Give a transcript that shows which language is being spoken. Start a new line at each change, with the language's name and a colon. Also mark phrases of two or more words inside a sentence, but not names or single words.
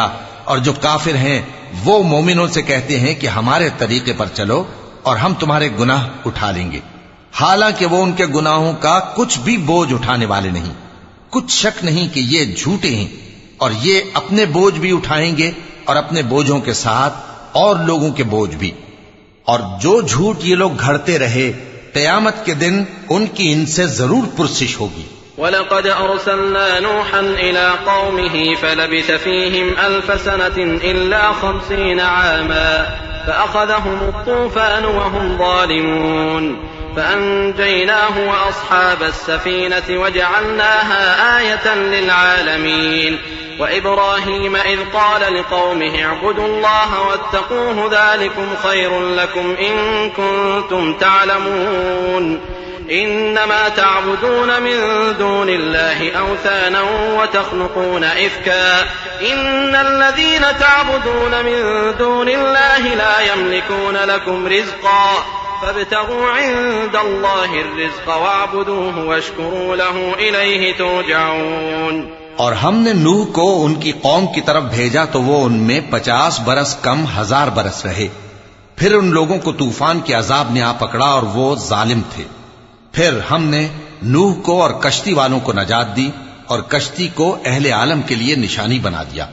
Hindi: और जो काफिर हैं वो मोमिनों से कहते हैं कि हमारे तरीके पर चलो और हम तुम्हारे गुनाह उठा लेंगे, हालांकि वो उनके गुनाहों का कुछ भी बोझ उठाने वाले नहीं। कुछ शक नहीं कि ये झूठे हैं और ये अपने बोझ भी उठाएंगे और अपने बोझों के साथ और लोगों के बोझ भी। और जो झूठ ये लोग घड़ते रहे, क़यामत के दिन उनकी इनसे जरूर पुरसिश होगी।
Arabic: ولقد أرسلنا نوحا إلى قومه فلبث فيهم ألف سنة إلا 50 عاما فأخذهم الطوفان وهم ظالمون فأنجيناه وأصحاب السفينة وجعلناها آية للعالمين وإبراهيم إذ قال لقومه اعبدوا الله واتقوه ذلكم خير لكم إن كنتم تعلمون إنما تعبدون من دون الله أوثانا وتخلقون إفكا إن الذين تعبدون من دون الله لا يملكون لكم رزقا فابتغوا عند الله رزق واعبدوه واشكروا له إليه ترجعون.
Hindi: और हमने नूह को उनकी कौम की तरफ भेजा तो वो उनमें 50 बरस कम 1000 बरस रहे। फिर उन लोगों को तूफान के अजाब ने आ पकड़ा और वो जालिम थे। फिर हमने नूह को और कश्ती वालों को नजात दी और कश्ती को अहले आलम के लिए निशानी बना दिया।